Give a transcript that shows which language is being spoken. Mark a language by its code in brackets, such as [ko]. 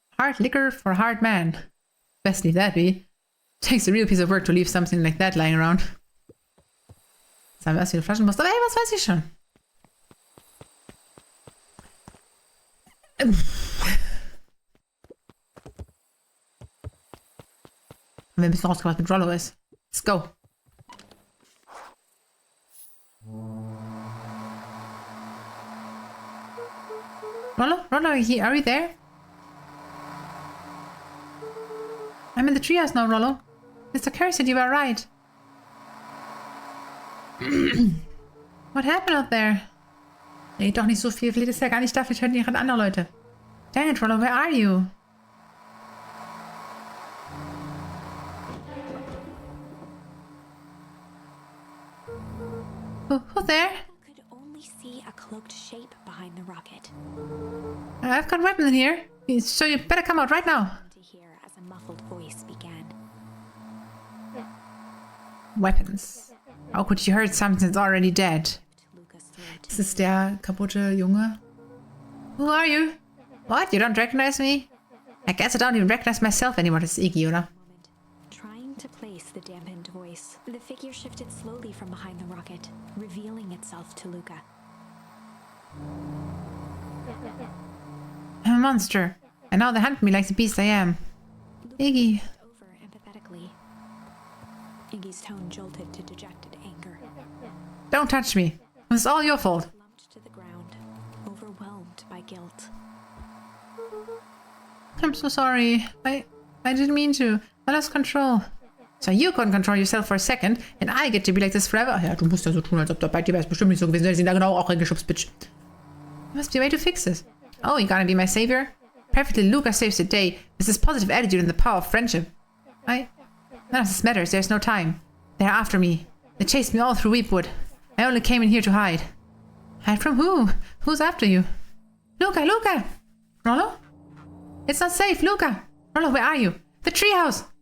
[en] Hard liquor for hard man. Best leave that be. Takes a real piece of work to leave something like that lying around. [de] Jetzt haben wir erst wieder Flaschenpost. Aber hey, was weiß ich schon? Haben wir ein bisschen rausgebracht, was mit Rollo ist. [en] Let's go. Rollo, are you there? I'm in the treehouse now, Rollo. Mr. Curry said you were right. What happened out there? [de] Nee, doch nicht so viel. Vielleicht ist ja gar nicht da. Vielleicht hören die gerade andere Leute. [en] Dang it, Rollo, where are you? Who there? Could only see a cloaked shape behind the rocket. I've got weapons in here. So you better come out right now. To hear as a muffled voice began. Weapons. How could you hurt something that's already dead? To Luca's throat. [de] Das ist der kaputte Junge. [en] Who are you? What? You don't recognize me? I guess I don't even recognize myself anymore. [de] Das ist Iggy, oder? [en] Trying to place the dampened voice, the figure shifted slowly from behind the rocket, revealing itself to Luca. I'm a monster. And now they hunt me like the beast I am. Iggy. Over empathetically. Iggy's tone jolted to dejected anger. Don't touch me. It's all your fault. Slumped to the ground, overwhelmed by guilt. I'm so sorry. I didn't mean to. I lost control. So you couldn't control yourself for a second, and I get to be like this forever. [de] Ja, du musst ja so tun, als ob bei dir wäre es bestimmt nicht so gewesen. Du hättest ihn da genau auch reingeschubst, bitch. [en] There must be a way to fix this. Oh, you gonna be my savior? Perfectly, Luca saves the day with his positive attitude and the power of friendship. None of this matters. There's no time. They're after me. They chased me all through Weepwood. I only came in here to hide. Hide from who? Who's after you? Luca! Luca! Rollo? It's not safe, Luca! Rollo, where are you? The treehouse!